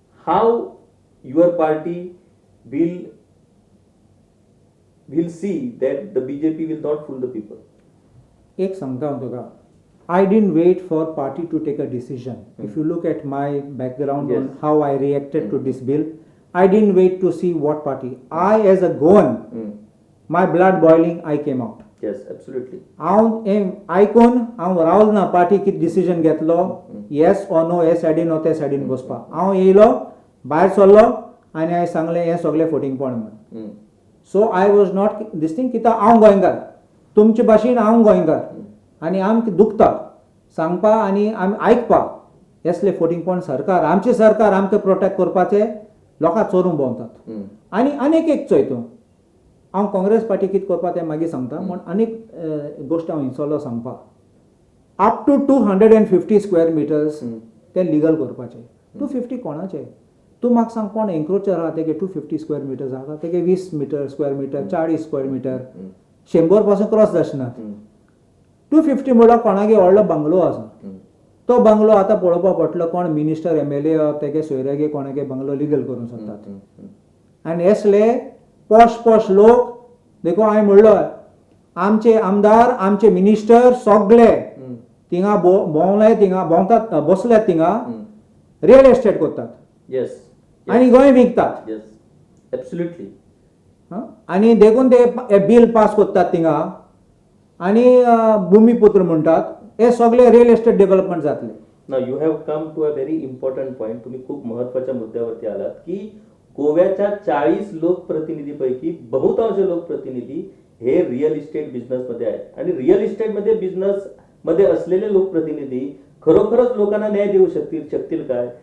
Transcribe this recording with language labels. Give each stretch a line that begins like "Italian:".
English: How your party will see that the BJP will not fool the people?
Konkani: एक सांगता हांव तुका,
English: I didn't wait for party to take a decision. If you look at my background Yes. on how I reacted to this bill, I didn't wait to see what party. I, as a Goan, my blood boiling, I came out. Yes, absolutely.
Konkani: हांव आयकून हांव रावलो ना पार्टी कितें डिसिजन घेतलो,
English: yes or no,
Konkani: हे सायडीन नो ते सायडीन बसपा. हांव येयलो, भायर सरलो आनी हांवें सांगलें हें सगळें फटींग पड म्हणून.
English: so I was not this thing,
Konkani: कित्याक हांव गोंयकार, तुमचे भाशेन हांव गोंयकार, आनी आमकां दुखता सांगपा आनी आमी आयकपा हेसले फटींग पॉयंट. सरकार, आमचे सरकार आमकां प्रोटेक्ट करपाचे लोकांक चोरून भोंवतात. आनी आनीक एक चोयतो, हांव काँग्रेस पार्टी कितें करपा तें मागीर सांगता, पूण आनीक गोश्ट हांव हिंचोलो सांगपा.
English: up to
Konkani: 250 स्क्वेअर मिटर्स ते लिगल करपाचे. 250 कोणाचे? तूं म्हाका सांग, कोण एन्क्रोचर आहा तेगे 250 स्क्वेअर मिटर्स आहा, तेगे 20 metre square metre, 40 square metre, 100 पासून क्रॉस जायनात. 250 म्हणल्यार कोणागे व्हडलो बंगलो आसा. तो बंगलो आतां पळोवपा पडटलो, कोण मिनिस्टर MLA तेगे सोयऱ्यागे कोणागे बंगलो लिगल करूंक सोदतात. आनी हेसले पॉश लोक देखो, हांवें म्हणलो आमचे आमदार, आमचे मिनिस्टर सगळे थिंगा भोंवले, थिंगा भोंवतात, बसल्यात थिंगा, रियल एस्टेट करतात. Yes. आनी गोंय विकतात. Yes, absolutely. आनी देखून ते बिल पास करतात थिंगा, आनी भूमिपुत्र म्हणटात. हे सगळे रियल एस्टेट डेव्हलपमेंट जातले.
English: Now you have come to a very important point.
Marathi: तुम्ही खूप महत्वाच्या मुद्द्यावरती आलात की गोव्याच्या 40 लोकप्रतिनिधीपैकी बहुतांश लोकप्रतिनिधी हे रिअल इस्टेट बिझनेस मध्ये आहेत, आणि रिअल इस्टेट मध्ये बिझनेस मध्ये असलेले लोकप्रतिनिधी खरोखरच लोकांना न्याय देऊ शकतील काय?